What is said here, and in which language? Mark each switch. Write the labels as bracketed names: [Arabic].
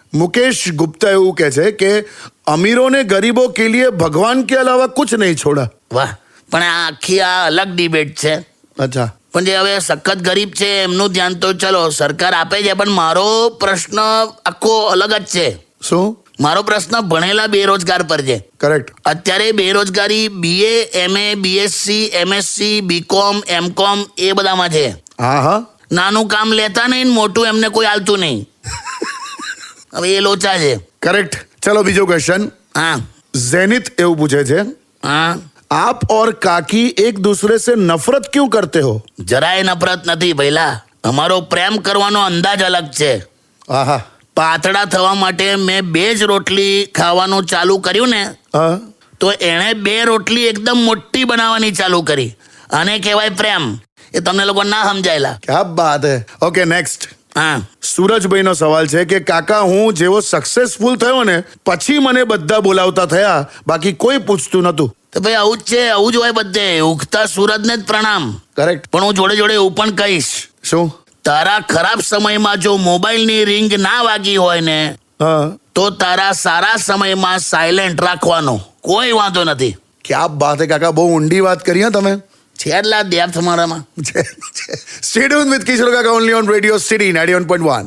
[Gujarati] मुकेश गुप्ता એવું કહે છે કે અમીરોને [Hindi] ગરીબો કે लिए ભગવાન કે અલાવા કુછ નહીં છોડા. [Gujarati] વાહ, પણ આ આખી આ અલગ ડિબેટ છે. અચ્છા. પણ જે હવે સખત ગરીબ છે એમનું ધ્યાન તો ચલો સરકાર આપે છે, પણ મારો પ્રશ્ન આખો અલગ જ છે. શું? મારો પ્રશ્ન ભણેલા બેરોજગાર પર છે. કરેક્ટ. અત્યારે બેરોજગારી BA, MA, BSc, MSc, BCom, MCom એ બધામાં છે. હા. નાનું કામ લેતા નહીં, મોટું એમને કોઈ આલતું નહીં. હવે એ લોચા છે. કરેક્ટ. ચલો બીજો ક્વેશ્ચન. હા. ઝેનિત એવું પૂછે છે, હા. [Hindi] आप और काकी एक दूसरे से नफरत क्यों करते हो? [Gujarati] જરાય નફરત નથી ભઈલા. અમારો પ્રેમ કરવાનો અંદાજ અલગ છે. આહા. પાતળા થવા માટે મેં 2 જ રોટલી ખાવાનું ચાલુ કર્યું ને, હા. તો એણે 2 રોટલી એકદમ મોટી બનાવવાની ચાલુ કરી. આને કહેવાય પ્રેમ. એ તમને લોકો ના સમજાયેલા. [Hindi] ક્યા બાત હે. [Gujarati] Okay, next. હા. સૂરજભાઈનો સવાલ છે કે કાકા, હું જેવો સક્સેસફુલ થયો ને પછી મને બધા બોલાવતા થયા, બાકી કોઈ પૂછતું નતું. તો ભાઈ આવું જ છે, આવું જ હોય બધે. ઉગતા સૂરજને જ પ્રણામ. કરેક્ટ. પણ હું જોડે જોડે એવું પણ કહીશ શું? તારા ખરાબ સમયમાં જો મોબાઈલની રિંગ ના વાગી હોય ને હા તો તારા સારા સમયમાં સાયલેન્ટ રાખવાનો કોઈ વાંધો નથી. [Hindi] ક્યાં બાત હે [Gujarati] કાકા, બહુ ઊંડી વાત કરી હા તમે. છેલ્લા ડેપ્થ મારામાં. [English] Stay tuned with Kishore Kaka only on Radio City 91.1.